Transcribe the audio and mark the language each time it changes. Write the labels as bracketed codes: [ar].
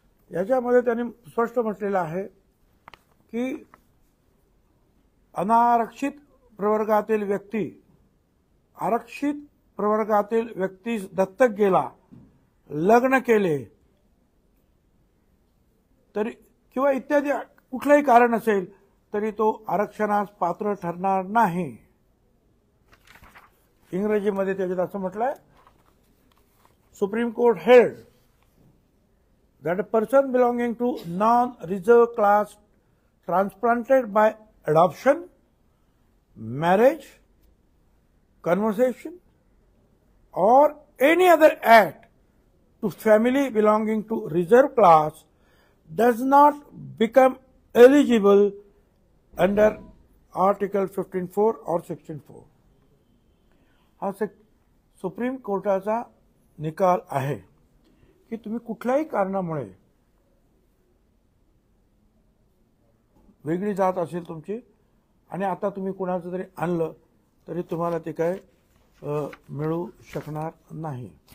[mr] याच्यामध्ये त्यांनी स्पष्ट म्हटलेलं आहे की अनारक्षित प्रवर्गातील व्यक्ती आरक्षित प्रवर्गातील व्यक्तीस दत्तक गेला, लग्न केले तरी किंवा इत्यादी कुठलंही कारण असेल तरी तो आरक्षणास पात्र ठरणार नाही. इंग्रजीमध्ये त्याच्यात असं म्हटलंय, supreme court held [en] that a person belonging to non-reserved class transplanted by adoption, marriage, conversation, or any other act to family belonging to reserved class does not become eligible under Article 15(4) or Section 4. [mr] हा supreme कोर्टाचा निकाल आहे की तुम्ही कुठल्याही कारणामुळे वेगळी जात असेल तुमची आणि आता तुम्ही कुणाचं तरी आणलं तरी तुम्हाला ते काय मिळू शकणार नाही.